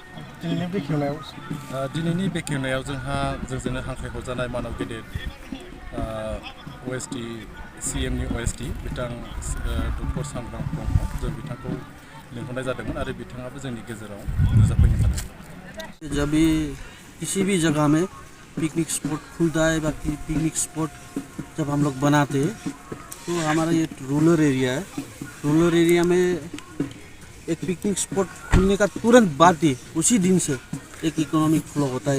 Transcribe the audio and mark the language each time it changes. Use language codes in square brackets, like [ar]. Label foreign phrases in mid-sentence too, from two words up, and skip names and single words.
[brx] दिनैनि बेखेवनायाव जोंहा जोंजोंनो हांख्रायहरजानाय मानव गेदेर OST CMनि OST बिथां डक्टर सांग्रां ब्रह्म, जों बिथांखौ लिंहरनाय जादोंमोन आरो बिथाङाबो जोंनि गेजेराव नुजाफैनो सानदों। [hi] जब भी किसी भी जगह में [en] picnic spot [hi] खुलता है, बाकी [en] picnic spot [hi] जब हम लोग बनाते हैं तो हमारा ये [en] rural area [hi] है। [en] rural area [hi] में एक [en] picnic spot [hi] खुलने का तुरंत बाद ही उसी दिन से एक [en] economic flow [hi] होता है।